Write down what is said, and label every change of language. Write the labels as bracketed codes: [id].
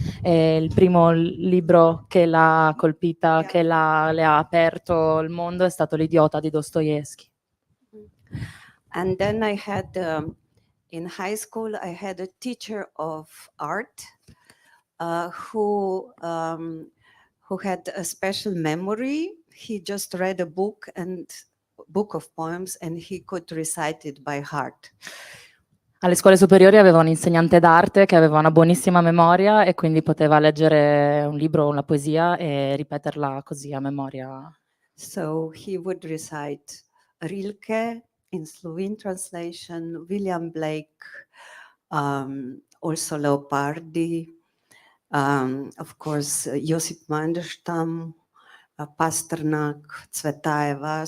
[it] E il primo libro che l'ha colpita, che le ha aperto il mondo è stato L'Idiota di Dostoevsky. [en] And then I had, in high school, I had a teacher of art who had a special memory. He just read a book of poems and he could recite it by heart. [it] Alle scuole superiori aveva un insegnante d'arte che aveva una buonissima memoria e quindi poteva leggere un libro o una poesia e ripeterla così a memoria. [en] So he would recite Rilke in Slovene translation, William Blake, also Leopardi, of course Josip Mandelstam, Pasternak, Tsvetaeva.